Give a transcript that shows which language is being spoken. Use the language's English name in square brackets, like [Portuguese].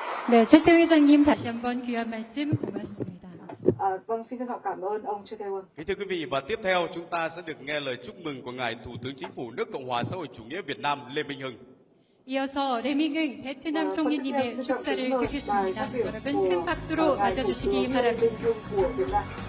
[Korean] 네, 최태웅 회장님 다시 한번 귀한 말씀 고맙습니다. [Vietnamese] vâng, xin trân trọng cảm ơn ông Trư Tae Won. Kính thưa quý vị, và tiếp theo chúng ta sẽ được nghe lời chúc mừng của ngài Thủ tướng Chính phủ nước Cộng hòa xã hội chủ nghĩa Việt Nam Lê Minh Hưng. [Korean] 이어서 레밍은 베트남 총리님의 축사를 듣겠습니다. 여러분 큰 박수로 맞아주시기 바랍니다.